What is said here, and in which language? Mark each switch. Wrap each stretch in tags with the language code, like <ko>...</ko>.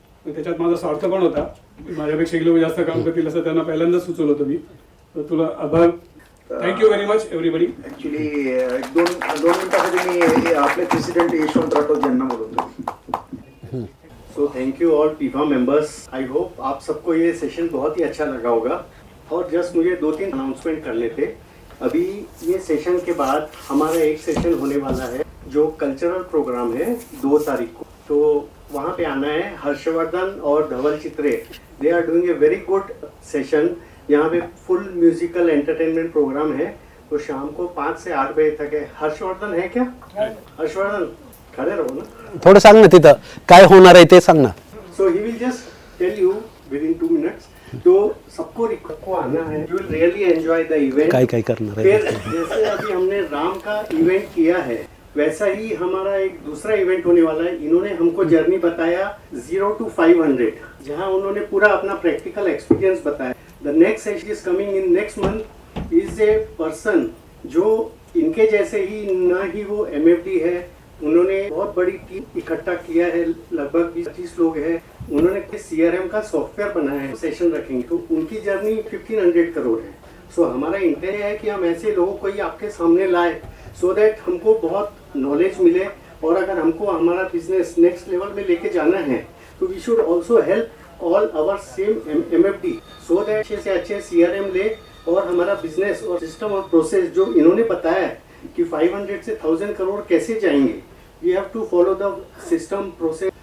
<mr>त्याच्यात माझा स्वार्थ पण होता, माझ्यापेक्षा लोक जास्त काम करतील असं त्यांना पहिल्यांदाच सुचवलं होतं मी. तर तुला आभार.</mr> <en>Thank you very much everybody.</en> <mr>Actually 2 मिनिटांसाठी मी आपले प्रेसिडेंट यशवंत राठोड यांना बोलवतो.</mr> <en>So thank you all FIFA members. I hope</en> <hi>आप सबको ये सेशन बहुत ही अच्छा लगा होगा. और जस्ट मुझे 2-3 अनाउंसमेंट करने थे. अभी ये सेशन के बाद हमारा एक सेशन होने वाला है जो कल्चरल प्रोग्राम है 2 तारीख को. तो वहाँ पे आना है. हर्षवर्धन और धवल चित्रे,</hi> <en>They are doing a very good session.</en> <hi>यहाँ पे फुल म्यूजिकल एंटरटेनमेंट प्रोग्राम है. तो शाम को 5 से 8 बजे तक है. हर्षवर्धन है क्या? हर्षवर्धन खड़े रहो ना.</hi> <mr>थोडं सांग ना तिथं काय होणार आहे ते सांग ना.</mr> <en>So he will just tell you within 2 minutes.</en> <hi>तो सबको को आना है.</hi> <en>You will really enjoy the event.</en> <mr>काय करणार</mr> <hi>फिर</hi> <mr>आहे.</mr> <hi>जैसे अभी हमने राम का इवेंट किया है, वैसा ही हमारा एक दूसरा इवेंट होने वाला है. इन्होंने हमको जर्नी बताया 0 to 500, जहां उन्होंने पूरा अपना प्रैक्टिकल एक्सपीरियंस बताया.</hi> <en>The next session is coming in next month.</en> <hi>Is a person जो इनके जैसे ही ना ही वो MFD है, उन्होंने बहुत बड़ी टीम इकट्ठा किया है, लगभग 20-25 लोग हैं. उन्होंने CRM का सॉफ्टवेयर बनाया है. सेशन रखेंगे तो उनकी जर्नी 1500 करोड़ है. सो हमारा इंटेंट है कि हम ऐसे लोगों को ही आपके सामने लाए, सो दैट हमको बहुत नॉलेज मिले. और अगर हमको हमारा बिजनेस नेक्स्ट लेवल में लेके जाना है तो</hi> <en>we should also help all our same MFD,</en> <hi>so that अच्छे से अच्छे CRM ले और हमारा बिजनेस और सिस्टम और प्रोसेस जो इन्होंने बताया है कि 500 से 1000 करोड़ कैसे जाएंगे,</hi> <en>We have to follow the system process.</en>